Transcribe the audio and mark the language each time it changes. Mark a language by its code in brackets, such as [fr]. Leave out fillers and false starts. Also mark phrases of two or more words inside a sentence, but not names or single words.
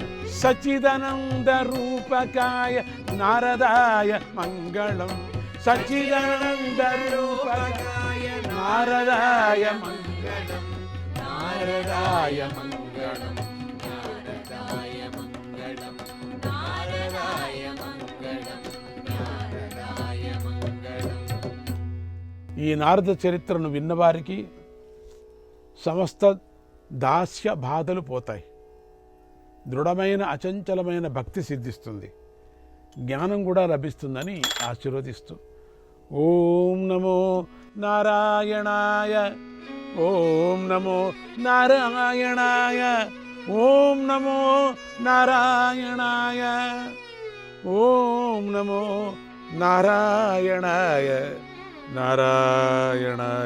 [sa] सच्चिदानन्दरूपकाय नारदाय मङ्गलम् सच्चिदानन्दरूपकाय नारदाय मङ्गलम् नारदाय मङ्गलम् नारदाय मङ्गलम् नारदाय मङ्गलम् नारदाय मङ्गलम् [te] ఈ నారద చరిత్రను విన్నవారికి సమస్త దాస్య బాధలు పోతాయి. దృఢమైన అచంచలమైన భక్తి సిద్ధిస్తుంది. జ్ఞానం కూడా లభిస్తుందని ఆశీర్వదిస్తూ [sa] ఓం నమో నారాయణాయ ఓం నమో నారాయణాయ ఓం నమో నారాయణాయ ఓం నమో నారాయణాయ నారాయణాయ.